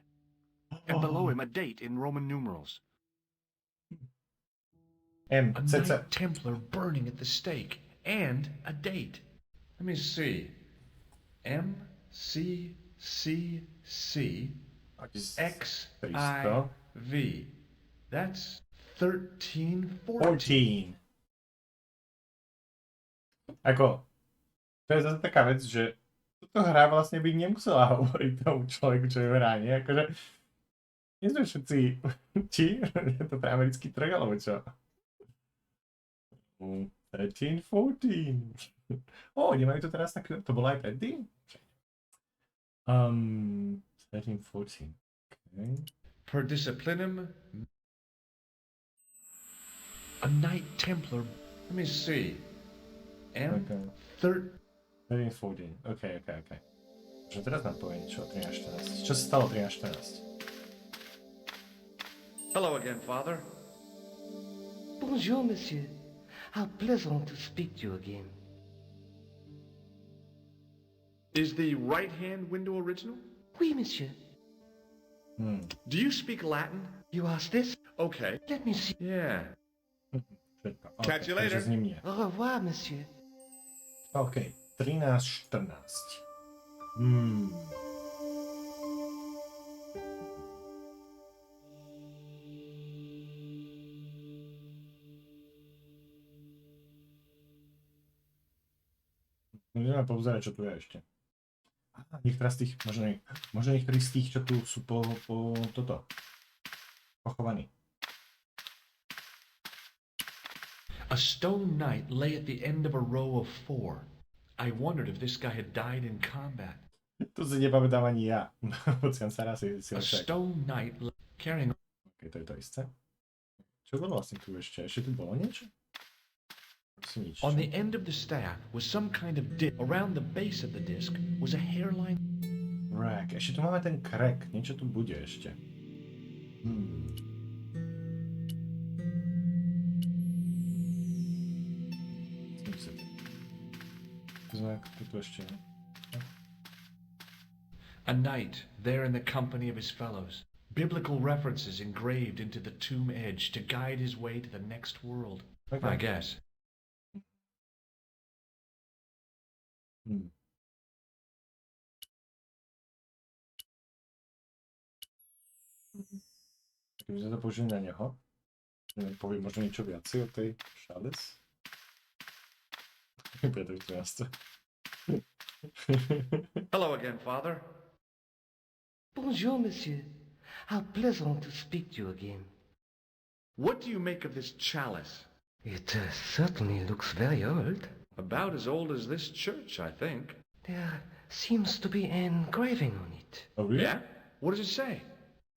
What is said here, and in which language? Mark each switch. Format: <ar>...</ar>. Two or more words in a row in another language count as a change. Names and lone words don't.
<en>And below him a date in Roman numerals. A Knight Templar burning at the stake. And a date. Let me see. MCCC XIV. That's 1314.</en> <sk>Ako, to je zase taká vec, že toto hra vlastne by nemusela hovoriť tomu človeku, čo je v hra, nie? Akože, nie sme všetci či? Je to pre americký trh, alebo čo? 13, 14. Nemajú to teraz tak, to bolo aj predtým? 13, 14. Okay.</sk> <la>Per disciplinum.</la> <en>A Knight Templar. Let me see. Okay. 13. 13, 14. Okay.</en> <sk>Že teraz nám povie niečo o 13, 14. Čo sa stalo 13, 14?</sk> <en>Hello again, Father.</en> <fr>Bonjour, monsieur.</fr> <en>How pleasant to speak to you again. Is the right-hand window original?</en> <fr>Oui, monsieur.</fr> <en>Do you speak Latin? You asked this? Okay. Let me see. Yeah. Okay, Catch you later.</en> <sk>Takže s ním nie.</sk> <fr>Au revoir, monsieur.</fr> <sk>OK, 13, 14. Môžeme pozerať, čo tu je ešte. Niektoré z tých, možno niektorí z tých, čo tu sú pochovaní.</sk> <en>A stone knight lay at the end of a row of 4. I wondered if this guy had died in combat.</en> <sk>To si nepamätám ani ja. Pociam sa raz si</sk> <en>A stone knight carrying...</en> <sk>OK, to je to isté. Čo bolo vlastne tu ešte? Ešte tu bolo niečo? Nič.</sk> <en>On the end of the staff was some kind of disc. Around the base of the disc was a hairline. Rack.</en> <sk>Ešte tu máme ten crack. Niečo tu bude ešte.</sk> <en>A knight there in the company of his fellows. Biblical references engraved into the tomb edge to guide his way to the next world. Okay. I guess.</en> <sk>Keby sme to použili na neho, poviem možno niečo viacej o tej Šales.</sk> <en>Hello again, Father.</en> <fr>Bonjour, monsieur.</fr> <en>How pleasant to speak to you again. What do you make of this chalice? It certainly looks very old. About as old as this church, I think. There seems to be an engraving on it. Oh, really? Yeah? What does it say?</en>